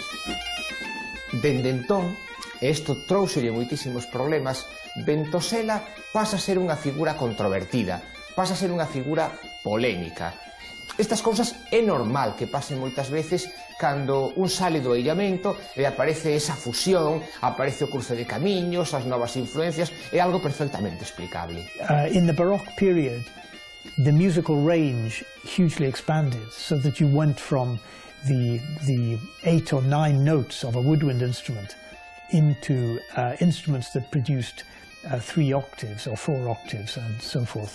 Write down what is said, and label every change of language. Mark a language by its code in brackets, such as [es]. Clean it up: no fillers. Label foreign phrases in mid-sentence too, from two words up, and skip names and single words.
[gl] Dende entón, e isto trouxolle moitísimos problemas, Ventosela pasa a ser unha figura controvertida, pasa a ser unha figura polémica. Estas cousas é normal que pasen moitas veces cando un sale do illamento e aparece esa fusión, aparece o cruce de camiños, as novas influencias, é algo perfectamente explicable. [en] In the Baroque period, the musical range hugely expanded, so that you went from the 8 or 9 notes of a woodwind instrument into instruments that produced 3 octaves or 4 octaves and so forth.